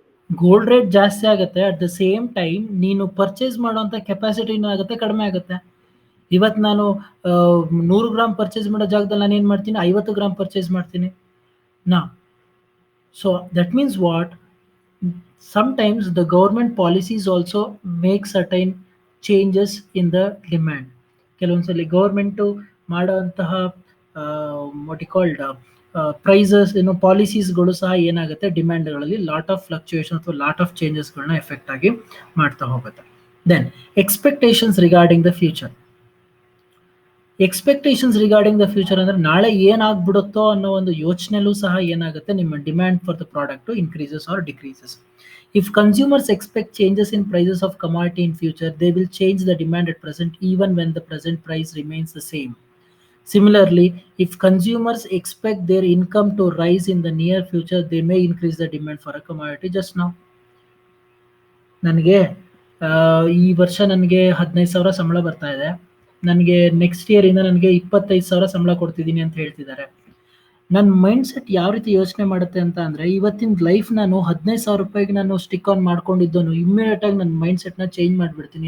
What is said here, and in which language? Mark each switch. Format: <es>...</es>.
<kn>Gold rate ಜಾಸ್ತಿ ಆಗುತ್ತೆ,</kn> <en>at the same time</en> <kn>ನೀನು ಪರ್ಚೇಸ್ ಮಾಡುವಂಥ ಕೆಪಾಸಿಟಿ ಆಗುತ್ತೆ, ಕಡಿಮೆ ಆಗುತ್ತೆ. ಇವತ್ತು ನಾನು 100 ಗ್ರಾಮ್ ಪರ್ಚೇಸ್ ಮಾಡೋ ಜಾಗದಲ್ಲಿ ನಾನು ಏನು ಮಾಡ್ತೀನಿ, 50 ಗ್ರಾಮ್ ಪರ್ಚೇಸ್ ಮಾಡ್ತೀನಿ ನಾ.</kn> <en>So that means what, sometimes the government policies also make certain changes in the demand.</en> <kn>ಕೆಲವೊಂದ್ಸಲಿ government ಮಾಡೋಂತಹ</kn> <en>what you called</en> <kn>prices ಪಾಲಿಸೀಸ್ಗಳು ಸಹ ಏನಾಗುತ್ತೆ, ಡಿಮ್ಯಾಂಡ್ಗಳಲ್ಲಿ</kn> <en>lot of fluctuation</en> <kn>ಅಥವಾ ಲಾಟ್ ಆಫ್ ಚೇಂಜಸ್ಗಳನ್ನ ಎಫೆಕ್ಟ್ ಆಗಿ ಮಾಡ್ತಾ ಹೋಗುತ್ತೆ.</kn> <en>Then expectations regarding the future. Expectations regarding the future</en> <kn>ಅಂದರೆ ನಾಳೆ ಏನಾಗ್ಬಿಡುತ್ತೋ ಅನ್ನೋ ಒಂದು ಯೋಚನೆಲೂ ಸಹ ಏನಾಗುತ್ತೆ, ನಿಮ್ಮ</kn> <en>Demand for the product increases or decreases. If consumers expect changes in prices of commodity in future, they will change the demand at present even when the present price remains the same. Similarly, if consumers expect their income to rise in the near future, they may increase the demand for a commodity just now.</en> <kn>ನನಗೆ ಈ ವರ್ಷ ನನಗೆ 15,000 ಸಂಬಳ ಬರ್ತಾ ಇದೆ, ನನಗೆ next ಇಯರಿಂದ ನನಗೆ 25,000 ಸಂಬಳ ಕೊಡ್ತಿದ್ದೀನಿ ಅಂತ ಹೇಳ್ತಿದ್ದಾರೆ. ನನ್ನ ಮೈಂಡ್‌ಸೆಟ್ ಯಾವ ರೀತಿ ಯೋಚನೆ ಮಾಡುತ್ತೆ ಅಂತ ಅಂದ್ರೆ, ಇವತ್ತಿನ ಲೈಫ್ ನಾನು 15,000 ನಾನು ಸ್ಟಿಕ್ ಆನ್ ಮಾಡ್ಕೊಂಡಿದ್ದೋನು ಇಮ್ಮಿಡಿಯೇಟ್ ಆಗಿ ನನ್ನ ಮೈಂಡ್‌ಸೆಟ್‌ನ ಚೇಂಜ್ ಮಾಡ್ಬಿಡ್ತೀನಿ.</kn>